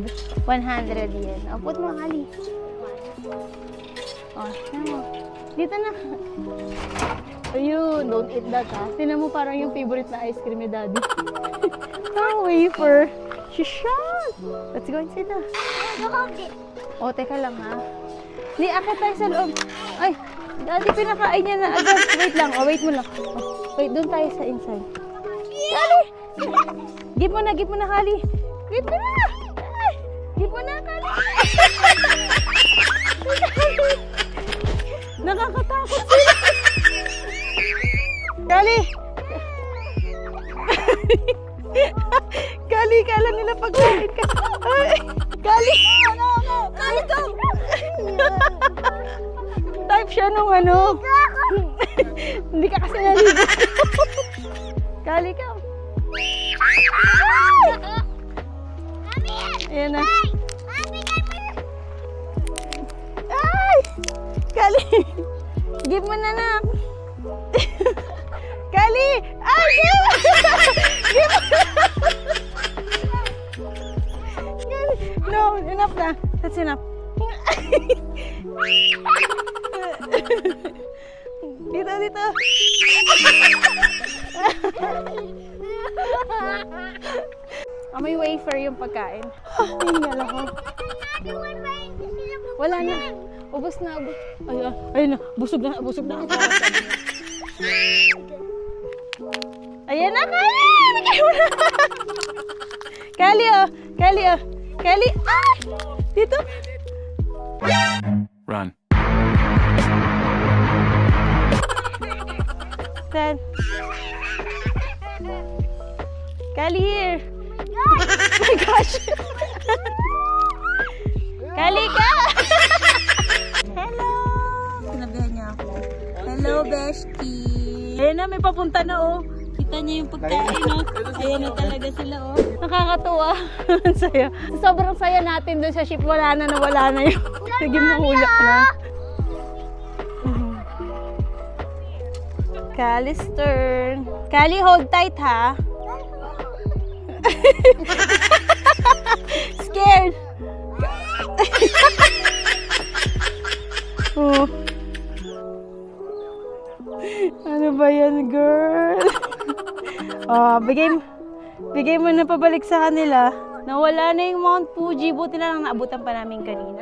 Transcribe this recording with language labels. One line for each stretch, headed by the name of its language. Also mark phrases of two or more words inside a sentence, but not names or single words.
Filipino: 100 yen. O, put mo, Ali. O, mo. Dito na. Ayun,
English: don't eat that,
Filipino: ha. Tinan mo parang yung favorite na ice cream ni Daddy. Parang wafer. Shishan!
English: Let's go inside
Filipino: na. O, teka lang, ha. Di, akit tayo sa loob. Ay, Daddy, pinakain niya na agad. Wait lang. O, wait mo lang. O, wait, doon tayo sa inside. Kali! Give mo na, Kali. Give mo na! Give mo na, Kali! Nakakatakot sila! Kali! Kali, kala nila pagkain ka. Kali! Kali, go! Type siya nung hindi ka kasi naligo. Kali ka. Ayan na. Ay! Kali! Give mo na na. Kali! Ay!
English: Give
Filipino: mo na!
English: No, enough na. That's enough.
Filipino: Dito, dito. May wafer yung pagkain. Tingnan ako. Wala na. Ubus na. Ayun na. Busog na. Busog na ako. Ayan na, Kali! Kali, oh. Kali, oh. Kali. Ah! Dito.
English: Run. Then. Kali here. Oh my gosh. Kali ka.
Filipino: Hello. Sinabihan niya ako.
English: Hello, bestie.
Filipino: Ayan na, may papunta na, oh. Kita niya yung pagkain, oh. Ayan na talaga sila, oh. Nakakatuwa. Saya. Sobrang saya natin dun sa ship. Wala na yung tigim na hulak na.
English: Kali's turn. Kali, hold tight, ha? Scared. Oh.
Filipino: Ano ba yan, girl? Oh, bigay mo na pabalik sa kanila. Nawala na yung Mount Fuji. Buti na lang naabutan pa namin kanina.